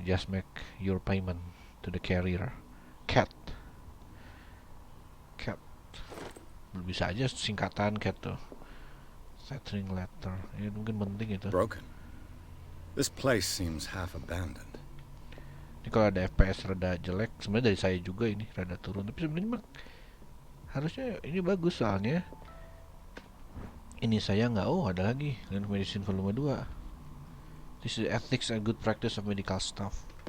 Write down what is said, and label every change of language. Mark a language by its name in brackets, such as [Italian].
[English] Just make your payment to the carrier. Cat. [Indonesian] Cat. Bisa aja singkatan Cat tuh. [English] Settling letter. [Indonesian] Ya mungkin penting itu. [English] Broken. This place seems half abandoned. [Indonesian] Ini kalau ada FPS rada jelek, sebenarnya dari saya juga ini rada turun. Tapi sebenarnya harusnya ini bagus soalnya. Ini saya nggak, oh ada lagi Land Medicine volume 2. [English] This is ethics and good practice of medical staff.